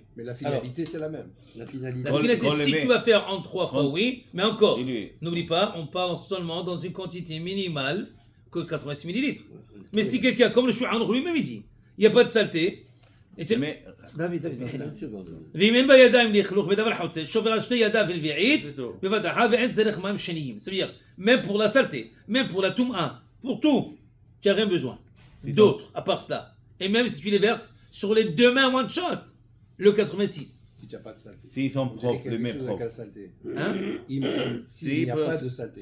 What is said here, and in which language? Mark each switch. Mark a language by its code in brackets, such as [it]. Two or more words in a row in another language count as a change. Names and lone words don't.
[fr] Mais la finalité, c'est la même. La finalité. La Quand- finalité, quand les si mets- tu vas faire en 3 fois, quand- oui, mais encore, Et lui, n'oublie pas, on parle seulement dans une quantité minimale que 86 millilitres. Mais si quelqu'un, comme le Chouhan lui-même, il dit, il n'y a pas de saleté. Et tu- mais David, Une seconde. [he] ואם אין בידיים לכלוך בדבר חוצץ, שובר על שתי ידיו ולביעית, [fr] c'est tout. [he] בוודאי, ואין צריך מים שניים. [fr] Ça veut dire, même pour la saleté, même pour la toum'a, pour tout, tu n'as rien besoin C'est d'autre, à part cela. Et même si tu les verses sur les deux mains [en] one shot, [fr] le 86. Si tu n'as pas de saleté. S'ils sont On dirait propres, qu'il y les a quelque mains chose avec la propres. saleté. Hein? S'il n'y a pas de saleté.